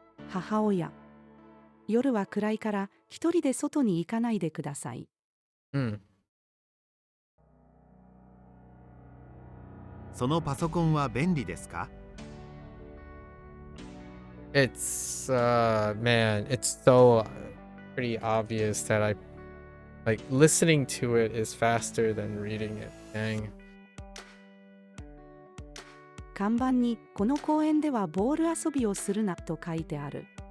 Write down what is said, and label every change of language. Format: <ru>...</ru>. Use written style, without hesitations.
<ja>母親、夜は暗いから一人で外に行かないでください。うん。そのパソコンは便利ですか？</ja> <en>It's man, it's so pretty obvious that Like listening to it is faster than reading it. Dang.</en> <ja>看板にこの公園ではボール遊びをするなと書いてある。</ja>